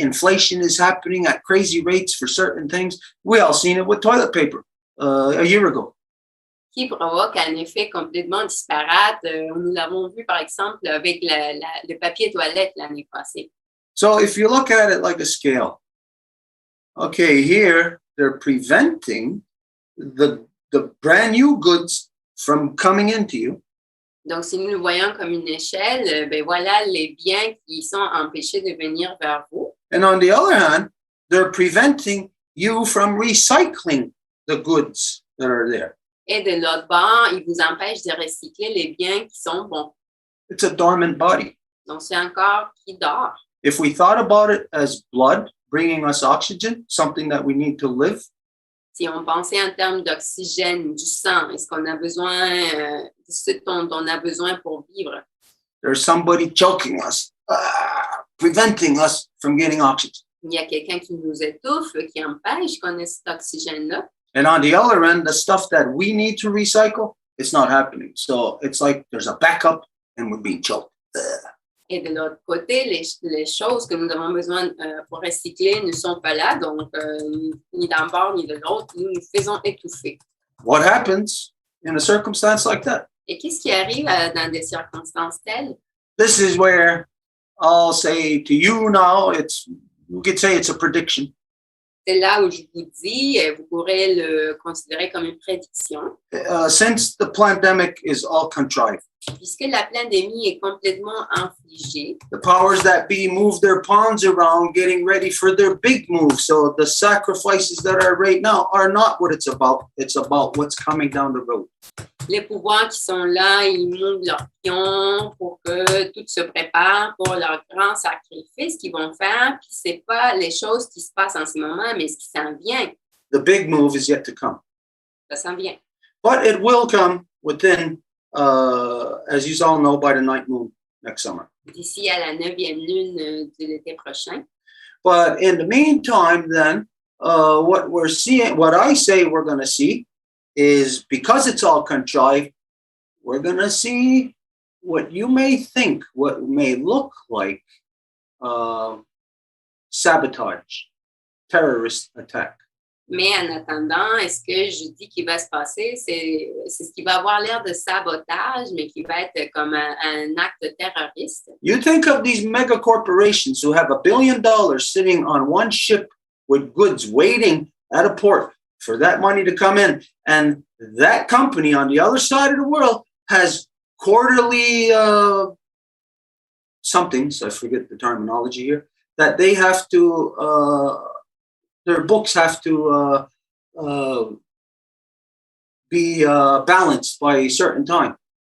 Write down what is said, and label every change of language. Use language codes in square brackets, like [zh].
[en] Inflation is happening at crazy rates for certain things. We all seen it with toilet paper a year ago. [fr] Qui provoque un effet complètement disparate. Nous l'avons vu, par exemple, avec le papier toilette l'année passée. [en] So if you look at it like a scale, okay, here they're preventing the brand new goods from coming into you. [fr] Donc, si nous le voyons comme une échelle, ben voilà les biens qui sont empêchés de venir vers vous. [en] And on the other hand, they're preventing you from recycling the goods that are there. [fr] Et de l'autre bord, ils vous empêchent de recycler les biens qui sont bons. [en] It's a dormant body. [fr] Donc, c'est un corps qui dort. [en] If we thought about it as blood bringing us oxygen, something that we need to live, [fr] Si on pensait en termes d'oxygène, du sang, est-ce qu'on a besoin de ce dont on a besoin pour vivre? [en] there's somebody choking us, preventing us from getting oxygen. [fr] Il y a quelqu'un qui nous étouffe, qui empêche qu'on ait cet oxygène-là. [en] And on the other end, the stuff that we need to recycle, it's not happening. So it's like there's a backup and we're being choked. [fr] Et de l'autre côté, les choses que nous avons besoin pour recycler ne sont pas là. Donc, ni d'un bord ni de l'autre, nous nous faisons étouffer. [en] What happens in a circumstance like that? [fr] Et qu'est-ce qui arrive dans des circonstances telles? [en] This is where I'll say to you now, you could say it's a prediction. [fr] C'est là où je vous dis, vous pourrez le considérer comme une prédiction. [en] Since the pandemic is all contrived, [fr] Puisque la pandémie est complètement infligée, [en] the powers that be move their pawns around getting ready for their big move. So the sacrifices that are right now are not what it's about. It's about what's coming down the road. [fr] les pouvoirs qui sont là, ils montent leurs pions pour que tout se prépare pour leur grand sacrifice qu'ils vont faire. Puis c'est pas les choses qui se passent en ce moment, mais ce qui s'en vient. [en] The big move is yet to come. [fr] Ça s'en vient. [en] But it will come within, as you all know, by the ninth moon next summer. [fr] D'ici à la 9e lune de l'été prochain. [en] But in the meantime, then, what we're seeing, what I say we're going to see is, because it's all contrived, we're going to see what you may think, what may look like sabotage, terrorist attack. [fr] Mais en attendant, est-ce que je dis qu'il va se passer? C'est ce qui va avoir l'air de sabotage, mais qui va être comme un acte terroriste. [en] You think of these mega corporations who have $1 billion sitting on one ship with goods waiting at a port for that money to come in. And that company on the other side of the world has quarterly somethings, I forget the terminology here, that they have to, their books have to be balanced by a certain time.